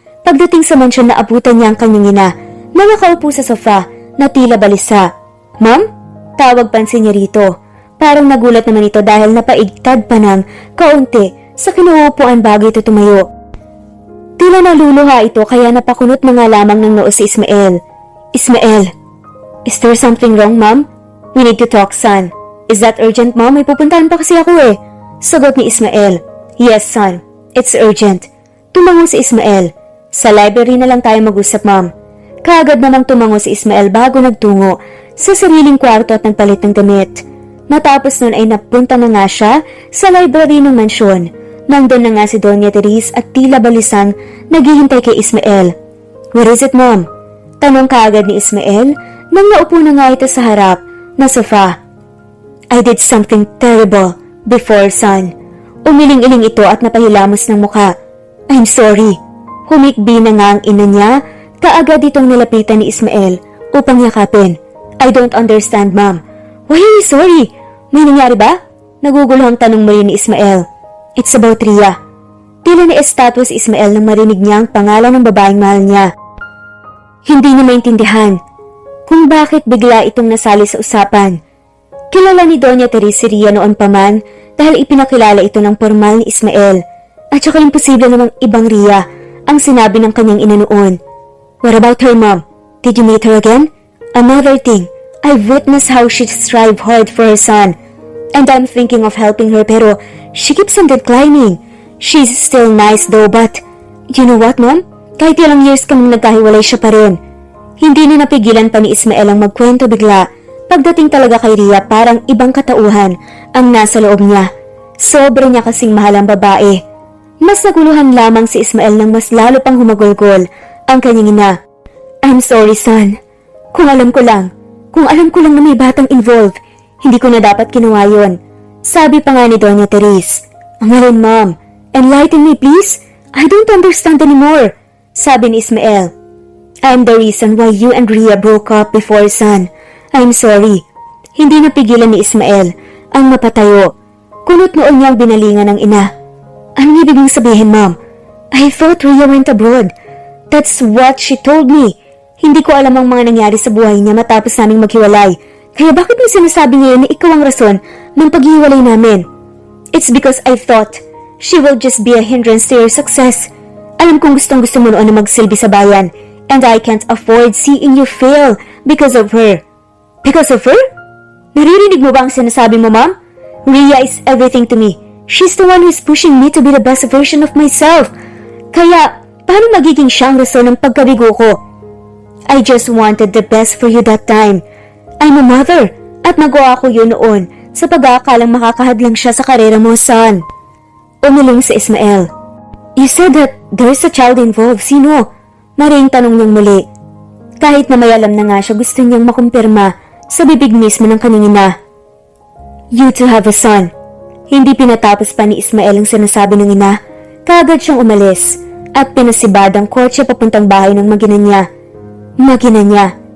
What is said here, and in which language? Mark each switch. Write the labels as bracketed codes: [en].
[tl] Pagdating sa mansyon na abutan niya ang kanyang ina na nakaupo sa sofa na tila balisa. Ma'am? Tawag pansin niya rito. Parang nagulat naman ito dahil napaigtad pa ng kaunti sa kinuupuan bago ito tumayo. Tila naluluha ito kaya napakunot na nga lamang ng noo si Ismael. [en] Ismael, is there something wrong, Ma'am? We need to talk, son. Is that urgent, Mom? [tl] May pupuntahan pa kasi ako eh. Sagot ni Ismael. [en] Yes, son. It's urgent. [tl] Tumango si Ismael. Sa library na lang tayo mag-usap, Mom. Kaagad namang tumango si Ismael bago nagtungo sa sariling kwarto at nagpalit ng damit. Matapos nun ay napunta na nga siya sa library ng mansyon. Nandun na nga si Doña Teresa at tila balisang naghihintay kay Ismael. [en] What is it, Mom? [tl] Tanong kaagad ni Ismael nang naupo na nga ito sa harap na sofa. [en] I did something terrible before, son. [tl] Umiling-iling ito at napahilamos ng mukha. [en] I'm sorry. [tl] Humikbi na nga ang ina niya, kaagad itong nilapitan ni Ismael upang yakapin. [en] I don't understand, Mom. Why are you sorry? [tl] May nangyari ba? Naguguluhang tanong muli ni Ismael. [en] It's about Ria. [tl] Tila ni estatwa si Ismael nang marinig niya ang pangalan ng babaeng mahal niya. Hindi niya maintindihan kung bakit bigla itong nasali sa usapan. Kilala ni Doña Teresa si Ria noon pa man dahil ipinakilala ito ng formal ni Ismael. At saka imposible namang ibang Ria ang sinabi ng kanyang ina noon. [en] What about her, Mom? Did you meet her again? Another thing, I've witnessed how she strive hard for her son. And I'm thinking of helping her pero she keeps on declining. She's still nice though but you know what, Mom? [tl] Kahit ilang years kaming nagkahiwalay siya pa rin. Hindi na napigilan pa ni Ismael ang magkwento bigla. Pagdating talaga kay Ria parang ibang katauhan ang nasa loob niya. Sobra niya kasing mahal ang babae. Mas naguluhan lamang si Ismael nang mas lalo pang humagulgol ang kanyang ina. [en] I'm sorry, son. [tl] Kung alam ko lang na may batang involved, hindi ko na dapat ginawa yun. Sabi pa nga ni Doña Teresa, Angalan, Mom. [en] Enlighten me, please. I don't understand anymore, [tl] sabi ni Ismael. [en] I'm the reason why you and Rhea broke up before, son. I'm sorry. [tl] Hindi napigilan ni Ismael ang mapatayo. Kunot noon niyang binalingan ng ina. Anong ibig mong sabihin, Mom? [en] I thought Rhea went abroad. That's what she told me. [tl] Hindi ko alam ang mga nangyari sa buhay niya matapos naming maghiwalay. Kaya bakit mo sinasabi ngayon na ikaw ang rason ng paghiwalay namin? [en] It's because I thought she will just be a hindrance to your success. [tl] Alam kong gustong-gusto mo noon na magsilbi sa bayan, [en] and I can't afford seeing you fail because of her. Because of her? [tl] Naririnig mo ba ang sinasabi mo, Mom? [en] Rhea is everything to me. She's the one who's pushing me to be the best version of myself. [tl] Kaya, paano magiging siyang rason ng pagkabigo ko? [en] I just wanted the best for you that time. I'm a mother, [tl] at nagawa ko yun noon sa pag-aakalang makakahadlang siya sa karera mo, [en] son. [tl] Umiling si Ismael. [en] You said that there's a child involved. [tl] Sino? Maring tanong niyang muli. Kahit na may alam na nga siya, gusto niyang makumpirma sa bibig mismo ng kanyang ina. [en] You to have a son. [tl] Hindi pinatapos pa ni Ismael ang sinasabi ng ina. Kaagad siyang umalis at pinasibad ang kotse papuntang bahay ng magina niya. Magina niya.